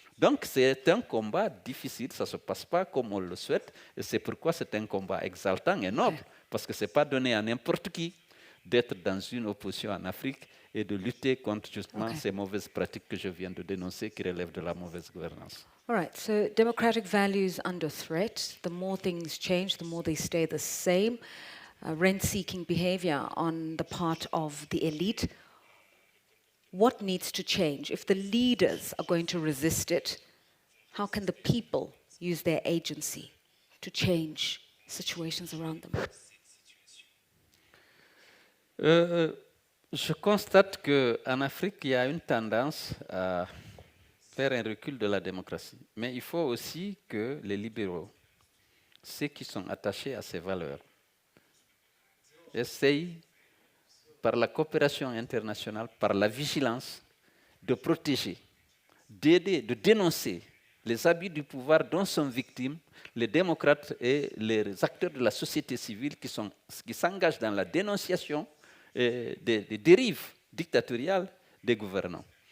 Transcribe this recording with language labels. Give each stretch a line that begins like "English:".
French: Donc c'est un combat difficile, ça ne se passe pas comme on le souhaite, et c'est pourquoi c'est un combat exaltant et noble, parce que ce n'est pas donné à n'importe qui d'être dans une opposition en Afrique et de lutter contre justement ces mauvaises pratiques que je viens de dénoncer qui relèvent de la mauvaise gouvernance.
English: All right, so democratic values under threat. The more things change, the more they stay the same. Rent-seeking behavior on the part of the elite. What needs to change? If the leaders are going to resist it, how can the people use their agency to change situations around them?
French: Je constate qu'en Afrique, il y a une tendance à faire un recul de la démocratie. Mais il faut aussi que les libéraux, ceux qui sont attachés à ces valeurs, essayent, par la coopération internationale, par la vigilance, de protéger, d'aider, de dénoncer les abus du pouvoir dont sont victimes les démocrates et les acteurs de la société civile qui s'engagent dans la dénonciation des dérives dictatoriales des gouvernants.